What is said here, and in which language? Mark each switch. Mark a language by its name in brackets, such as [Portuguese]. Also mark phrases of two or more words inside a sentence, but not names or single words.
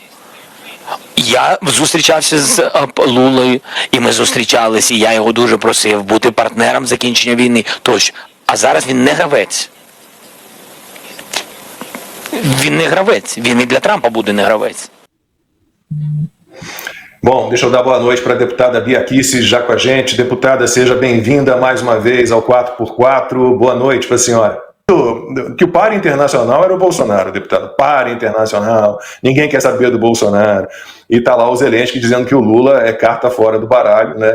[Ukrainian] Я зустрічався з Лулою, і ми зустрічалися, і я його дуже просив бути партнером закінчення війни. Тощо. А зараз він не гравець. Він не гравець. Він і для Трампа буде не гравець. [Portuguese] Bom, deixa eu dar boa noite para a deputada Bia Kicis, já com a gente. Deputada, seja bem-vinda mais uma vez ao 4x4. Boa noite para a senhora. Que o par internacional era o Bolsonaro, deputado. Par internacional, ninguém quer saber do Bolsonaro. E tá lá o Zelensky dizendo que o Lula é carta fora do baralho, né?